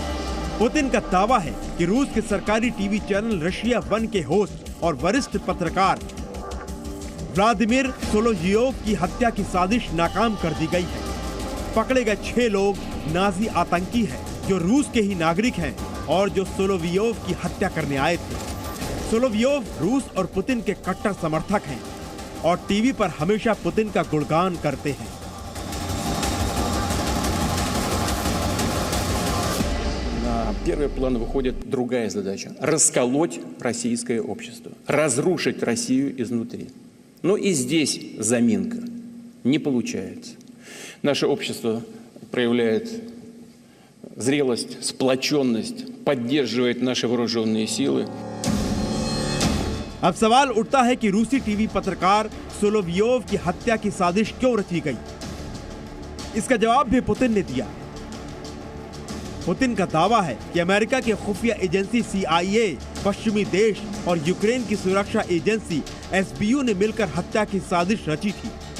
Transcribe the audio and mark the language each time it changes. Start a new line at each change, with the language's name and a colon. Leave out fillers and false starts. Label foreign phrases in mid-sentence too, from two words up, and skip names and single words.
Hindi: पुतिन का दावा है कि रूस के सरकारी
English: TV channel
Hindi: रशिया 1 के होस्ट और वरिष्ठ पत्रकार व्लादिमीर सोलोवियोव की हत्या की साजिश नाकाम कर दी गई है। पकड़े गए 6 लोग नाजी आतंकी हैं जो रूस के ही नागरिक हैं और जो सोलोवियोव की हत्या करने आए थे। सोलोवियोव रूस और पुतिन के कट्टर समर्थक हैं और टीवी पर हमेशा पुतिन का गुणगान करते हैं।
Russian: На первый план выходит другая задача – расколоть российское общество, разрушить Россию изнутри. Но и здесь заминка не получается. Наше общество проявляет зрелость, сплоченность, поддерживает наши вооруженные силы.
Hindi: अब सवाल उठता है कि रूसी टीवी पत्रकार सोलोवियोव की हत्या की साजिश क्यों रची गई? इसका जवाब भी पुतिन ने दिया। पुतिन का दावा है कि अमेरिका की खुफिया एजेंसी CIA, पश्चिमी देश और यूक्रेन की सुरक्षा एजेंसी SBU ने मिलकर हत्या की साजिश रची थी।